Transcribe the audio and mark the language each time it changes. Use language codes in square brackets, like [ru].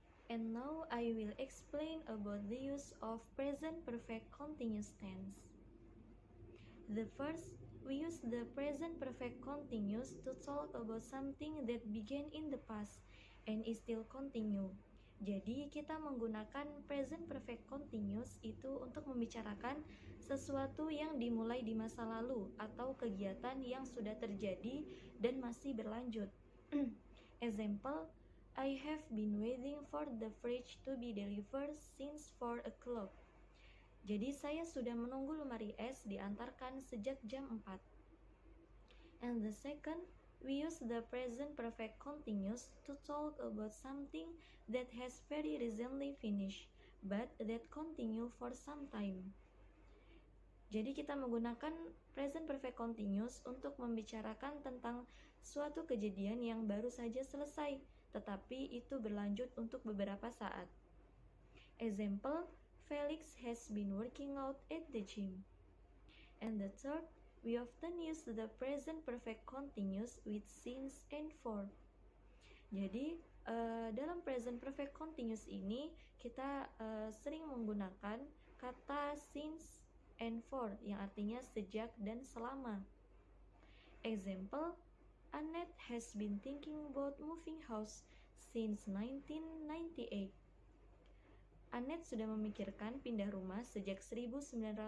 [en] And now I will explain about the use of present perfect continuous tense. The first, we use the present perfect continuous to talk about something that began in the past and is still continue. [id] Jadi kita menggunakan present perfect continuous itu untuk membicarakan sesuatu yang dimulai di masa lalu atau kegiatan yang sudah terjadi dan masih berlanjut. [en] Example, I have been waiting for the fridge to be delivered since 4 o'clock. [id] Jadi saya sudah menunggu lemari es diantarkan sejak jam 4. [en] And the second, we use the present perfect continuous to talk about something that has very recently finished, but that continue for some time. [id] Jadi kita menggunakan present perfect continuous untuk membicarakan tentang suatu kejadian yang baru saja selesai, tetapi itu berlanjut untuk beberapa saat. [en] Example, Felix has been working out at the gym. And the third, we often use the present perfect continuous with since and for. [id] Jadi, dalam present perfect continuous ini, kita sering menggunakan kata [en] since and for, [id] yang artinya sejak dan selama. [en] Example, Annette has been thinking about moving house since 1998. [id] Annette sudah memikirkan pindah rumah sejak 1998.